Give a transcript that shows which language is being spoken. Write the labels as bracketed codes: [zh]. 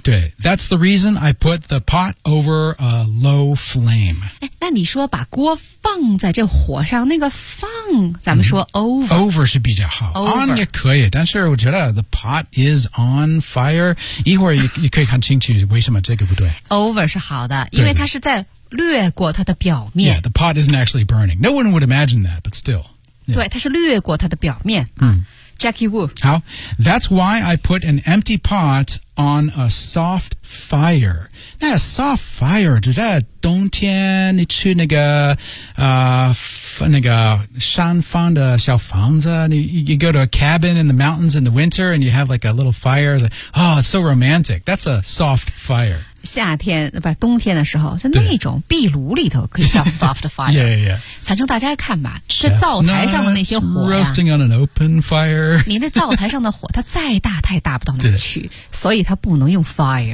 [zh] 对 [en] that's the reason I put the pot over a low flame. [zh] 那你说把锅放在这火上那个放咱们说 over.、 [en] Mm-hmm. [zh] Over 是比较好、 [en] over. [zh] On 也可以但是我觉得 [en] the pot is on fire. [zh] 一会儿你可以看清楚为什么这个不对。 Over 是好的因为它是在略过它的表面。 [en] Yeah, the pot isn't actually burning. No one would imagine that, but still. Yeah. [zh] 对它是略过它的表面、Jackie Wu 好 [en] That's why I put an empty pot on a soft fire [zh] 那 soft fire 就在冬天你去那个、那个山方的小房子 [en] you go to a cabin in the mountains in the winter and you have like a little fire like, Oh, it's so romantic That's a soft fire [zh] 夏天不冬天的时候就那种壁炉里头可以叫 soft fire [en] Yeah, yeah, yeah [zh] 反正大家看吧这灶台上的那些火 [en] Roasting on an open fire [zh] 你那灶台上的火它再大它也大不到哪去所以它不能用 fire